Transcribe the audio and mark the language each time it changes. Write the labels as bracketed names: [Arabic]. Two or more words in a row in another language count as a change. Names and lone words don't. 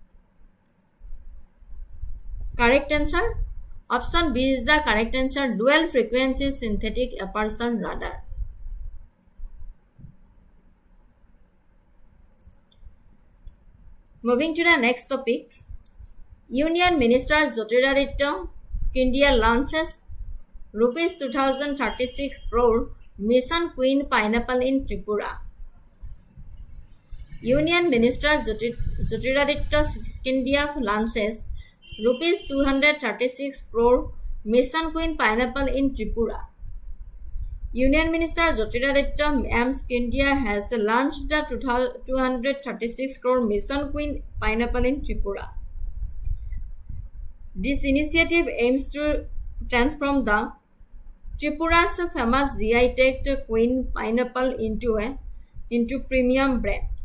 [English] Correct answer? Option B is the correct answer, dual frequency synthetic aperture radar. Moving to the next topic, Union Minister Jyotiraditya Scindia launches Rs 2036 crore Mission Queen Pineapple in Tripura. Union Minister Jyotiraditya Scindia launches Rs 236 crore Mission Queen Pineapple in Tripura. Union Minister Jyotiraditya M. Scindia has launched the 236 crore Mission Queen Pineapple in Tripura. This initiative aims to transform the Tripura's famous GI-tagged Queen Pineapple into premium brand.